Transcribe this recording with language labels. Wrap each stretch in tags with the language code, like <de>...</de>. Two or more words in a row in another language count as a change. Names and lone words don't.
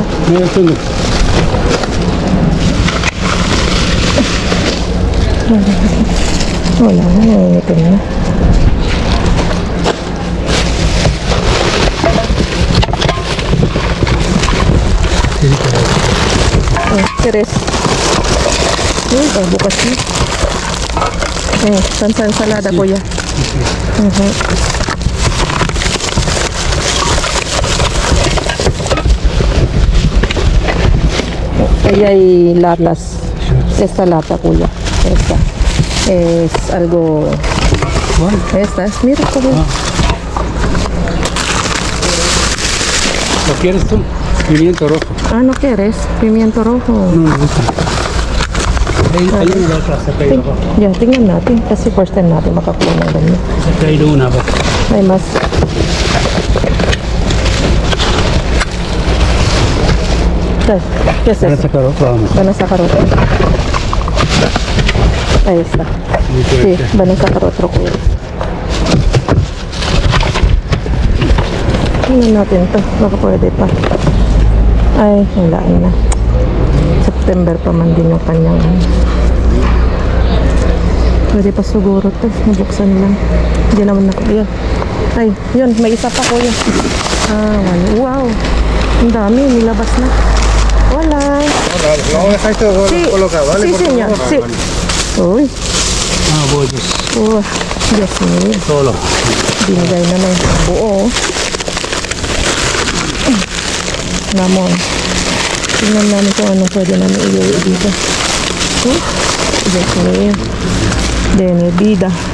<es>Mira, esto no.</es> <tl>Wala na, nangingitin na.</tl> <es>Oh, ¿quieres?</es> <tl>Uy, bukas na. Sa ensalada, kuya.</tl> <es>Ahí hay latas. Esta lata, kuya. Esta. Es algo... ¿Cuál? Esta es, mira, kuya. ¿Lo quieres tú? Pimiento rojo. Ah, ¿no quieres? Pimiento rojo. No me gusta. Hay una otra, se ha caído abajo. Ya,</es> <tl>tingnan natin. Kasi</tl> <en>first time</en> <tl>natin makakuha ng ganyan.</tl> <es>Se ha caído una abajo. Hay más. ¿Qué es Para eso? sacar otra, vamos. Van a sacar otra. Ahí está. Mucho Sí, este. van a sacar otro</es> <tl>kuya. Tingnan natin to. Baka pwede pa. Ay, wala na. September pa man din yung kanyang. Pwede pa siguro to. Nabuksan lang. Hindi naman yan. Ay, yun. May isa pa kuya. Ah, wala. Wow. Ang dami. Nilabas na. Wala.</tl> <es>Lo voy a dejar esto Sí, colocado, ¿vale? sí, Por señor. favor. Sí. Vale. Uy. Ah, bollos.</es> <tl>Oh, Diyos mo.</tl> <es>Solo.</es> <tl>Binigay na ng buo. Namon. Tingnan namin kung ano pwede namin iuwi dito. Diyos mo. Dene, bida.</tl>